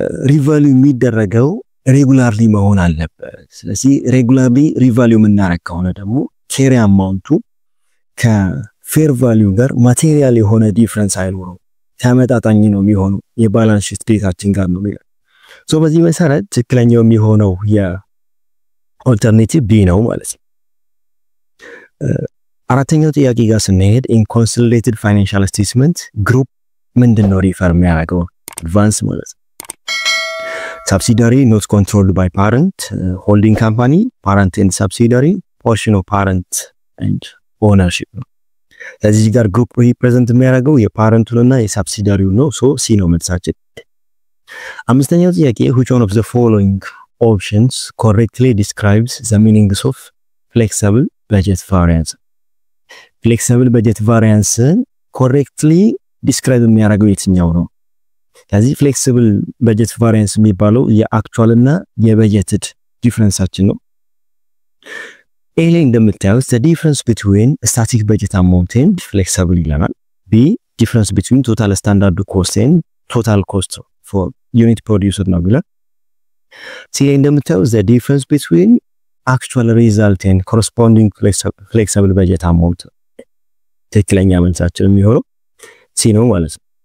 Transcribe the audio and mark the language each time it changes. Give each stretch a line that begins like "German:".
Amharic: ሪቫሉ የሚደረገው ሬጉላርሊ መሆን አለበት። ስለዚህ ሬጉላርሊ ሪቫሉ የምናረግ ከሆነ ደግሞ ኬሪ አማውንቱ ከፌር ቫልዩ ጋር ማቴሪያል የሆነ ዲፈረንስ አይኖረው፣ ተመጣጣኝ ነው የሚሆነው የባላንስ ሺት ዴታችን ጋር ነው የሚሆነው። ሶ በዚህ መሰረት ትክክለኛው የሚሆነው የአልተርኔቲቭ ቢ ነው ማለት ነው። አራተኛው ጥያቄ ጋር ስንሄድ
English: in consolidated financial statement group
Amharic: ምንድነው ሪፈር የሚያደርገው? አድቫንስ ማለት ነው።
English: subsidiary not controlled by parent, holding company, parent and subsidiary, portion of parent and ownership
Amharic: ነው። ስለዚህ ጋር ግሩፕ ሪፕሬዘንት የሚያደርገው የፓረንቱንና የሳብሲዲያሪውን ነው። ሶ ሲ ነው መልሳችን። አምስተኛው ጥያቄ
English: which one of the following options correctly describes the meanings of flexible budget variance? flexible budget variance correctly describe
Amharic: የሚያደርገው የትኛው ነው? ስለዚህ
English: flexible budget variance
Amharic: የሚባለው የአክቹዋል እና የበጀትድ ዲፈረንሳችን ነው። ኤ ላይ እንደምታዩት
English: the difference between static budget amount and flexible
Amharic: ይለናል።
English: B difference between total standard cost and total cost for unit produced
Amharic: ነው ብለ
English: C
Amharic: ላይ እንደምታዩት
English: the difference between actual result and corresponding flexible budget amount
Amharic: ትክክለኛ መልሳችን የሚሆነው C ነው ማለት ነው።